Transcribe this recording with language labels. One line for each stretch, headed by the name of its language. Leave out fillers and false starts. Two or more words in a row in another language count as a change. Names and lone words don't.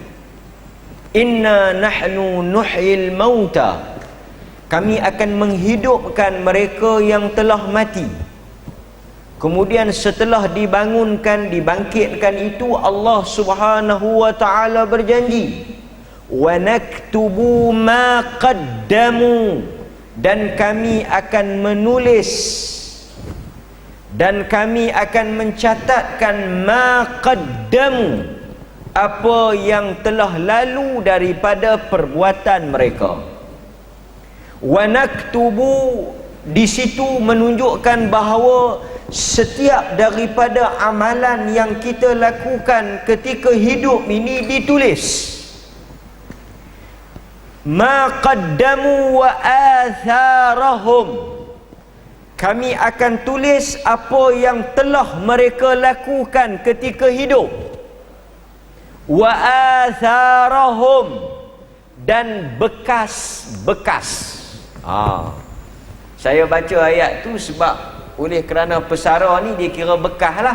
Arabic: إنا نحن نحيي الموتى,
Malay: kami akan menghidupkan mereka yang telah mati. Kemudian setelah dibangunkan, dibangkitkan itu, Allah
Arabic: سبحانه وتعالى
Malay: berjanji,
Arabic: ونكتب ما قدموا,
Malay: dan kami akan menulis dan kami akan mencatatkan
Arabic: ما قدموا,
Malay: apa yang telah lalu daripada perbuatan mereka.
Arabic: ونكتب
Malay: di situ menunjukkan bahawa setiap daripada amalan yang kita lakukan ketika hidup ini ditulis.
Arabic: ما قدموا وآثارهم,
Malay: kami akan tulis apa yang telah mereka lakukan ketika hidup.
Arabic: وآثارهم,
Malay: dan bekas-bekas. Saya baca ayat tu sebab oleh kerana pesara ni dia kira bekas lah.